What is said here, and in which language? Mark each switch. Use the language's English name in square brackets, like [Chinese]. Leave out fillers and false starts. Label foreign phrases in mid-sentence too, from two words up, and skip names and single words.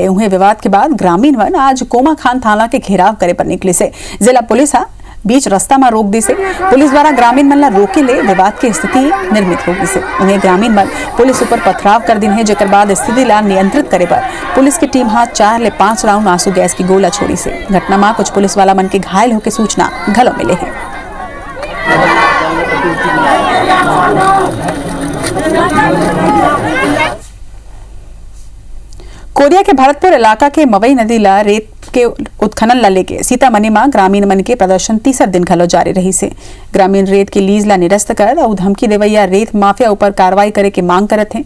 [Chhattisgarhi] उन्हें विवाद के बाद ग्रामीण मन आज कोमा खान थाना के घेराव करे पर निकले से जिला पुलिस बीच रास्ता में रोक दी से पुलिस द्वारा ग्रामीण मन ला रोके ले विवाद की स्थिति निर्मित हो गई से उन्हें ग्रामीण मन पुलिस ऊपर पथराव कर दिन है, जेकर बाद स्थिति ला नियंत्रित करे पर पुलिस की टीम 4 ले 5 राउंड आंसू गैस की गोला छोड़ी से घटना में कुछ पुलिस वाला मन के घायल होकर सूचना घलो मिले है। कोरिया के भरतपुर इलाका के मवई नदी ला रेत के उत्खनन ला लेके सीतामढ़ी में ग्रामीण मन के प्रदर्शन तीसर दिन घलो जारी रही से ग्रामीण रेत की लीज ला निरस्त कर और धमकी देवैया रेत माफिया ऊपर कार्रवाई करे के मांग करत हैं।